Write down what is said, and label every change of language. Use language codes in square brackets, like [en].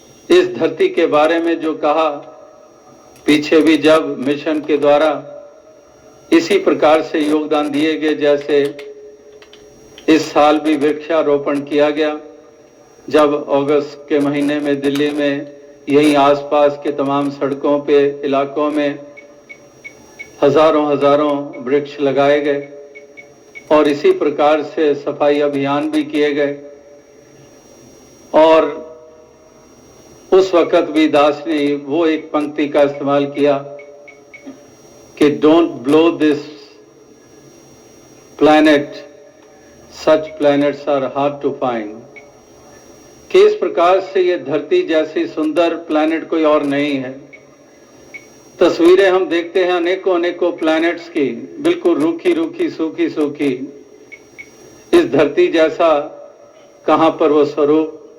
[hi] इस धरती के बारे में जो कहा, पीछे भी जब मिशन के द्वारा इसी प्रकार से योगदान दिए गए, जैसे इस साल भी वृक्षारोपण किया गया, जब अगस्त के महीने में दिल्ली में यहीं आसपास के तमाम सड़कों पे, इलाकों में हजारों हजारों वृक्ष लगाए गए और इसी प्रकार से सफाई अभियान भी किए गए। और उस वक्त भी दास ने वो एक पंक्ति का इस्तेमाल किया कि [en] Don't blow this planet such planets are hard to find. [hi] कि इस प्रकार से ये धरती जैसी सुंदर प्लैनेट कोई और नहीं है। तस्वीरें हम देखते हैं अनेकों अनेकों प्लैनेट्स की, बिल्कुल रूखी रूखी सूखी सूखी। इस धरती जैसा कहां पर वो स्वरूप?